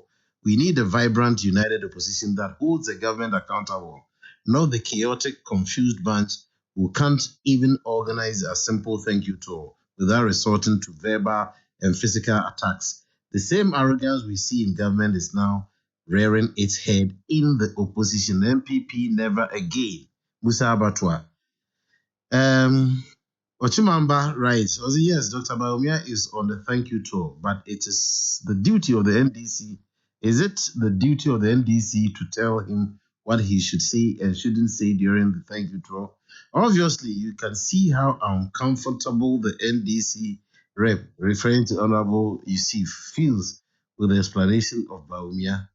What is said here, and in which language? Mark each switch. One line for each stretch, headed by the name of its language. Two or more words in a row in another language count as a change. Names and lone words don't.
English: We need a vibrant, united opposition that holds the government accountable, not the chaotic, confused bunch who can't even organize a simple thank you tour without resorting to verbal and physical attacks. The same arrogance we see in government is now rearing its head in the opposition. MPP never again. Musa Abatwa. Ochimamba writes, yes, Dr. Baumia is on the thank you tour, but it is the duty of the NDC. Is it the duty of the NDC to tell him what he should say and shouldn't say during the thank you tour? Obviously, you can see how uncomfortable the NDC rep, referring to Honorable Yusuf, feels with the explanation of Baumia.